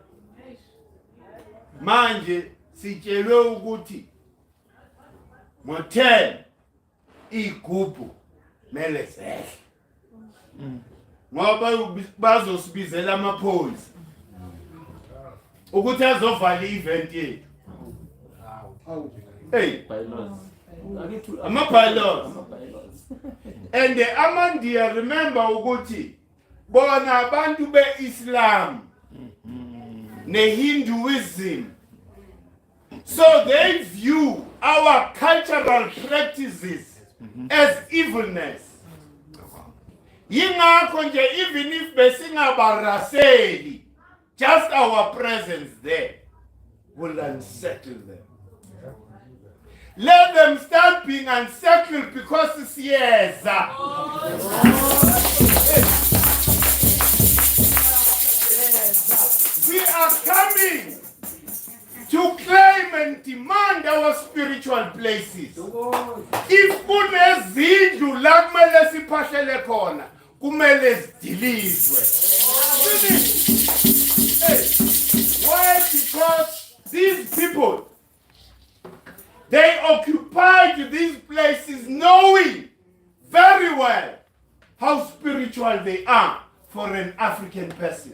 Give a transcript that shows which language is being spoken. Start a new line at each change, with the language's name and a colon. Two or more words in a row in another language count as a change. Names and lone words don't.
Zulu: Manje sitshelwe ukuthi ngo-10 igubhu mele sehle. Ngoba bazosibizela amaphoyisa ukuthi azovala i-event yethu. Hey, ama-bylaws.
English: And the Amandia, remember
Zulu: ukuthi bona abantu be-Islam ne-Hinduism,
English: so they view our cultural practices as evilness.
Zulu: Yingakho nje
English: even if besingabaraseli, just our presence there will unsettle them. let them start being unsettled because it's yes. We are coming to claim and demand our spiritual places. If
Zulu: kunezindlu la kumele siphahlele khona, kumele zidilizwe.
English: Why? Because these people, they occupied these places knowing very well how spiritual they are for an African person.